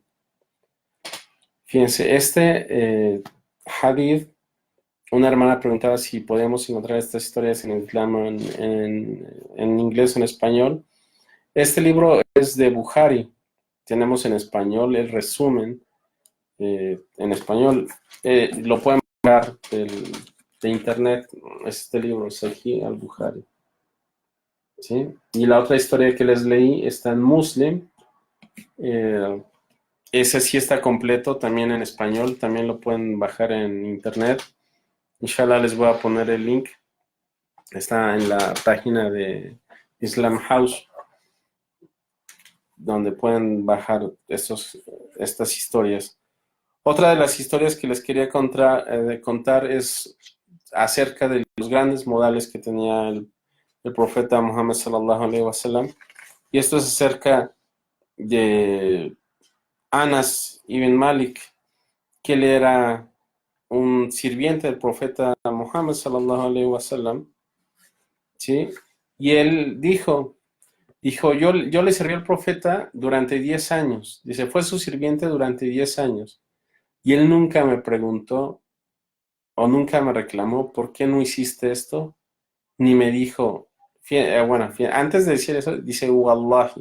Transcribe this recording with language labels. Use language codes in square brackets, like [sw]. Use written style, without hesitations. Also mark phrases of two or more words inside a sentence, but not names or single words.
[es] Fíjense, hadith, una hermana preguntaba si podemos encontrar estas historias en el Islam en inglés o en español. Este libro es de Bukhari. Tenemos en español el resumen. En español lo pueden bajar de internet, este libro, Sahih al-Bukhari. ¿Sí? Y la otra historia que les leí está en Muslim. Ese sí está completo también en español, también lo pueden bajar en internet. Inshallah les voy a poner el link. Está en la página de Islam House, donde pueden bajar estas historias. Otra de las historias que les quería contar es acerca de los grandes modales que tenía el profeta Muhammad [ar] صلى الله عليه وسلم. [es] Y esto es acerca de Anas ibn Malik, que él era un sirviente del profeta Muhammad [ar] صلى الله عليه وسلم, [es] ¿sí? Y él dijo, yo le serví al profeta durante 10 años. Dice, fue su sirviente durante 10 años. Y él nunca me preguntó o nunca me reclamó, ¿por qué no hiciste esto? Ni me dijo, antes de decir eso, dice, Wallahi.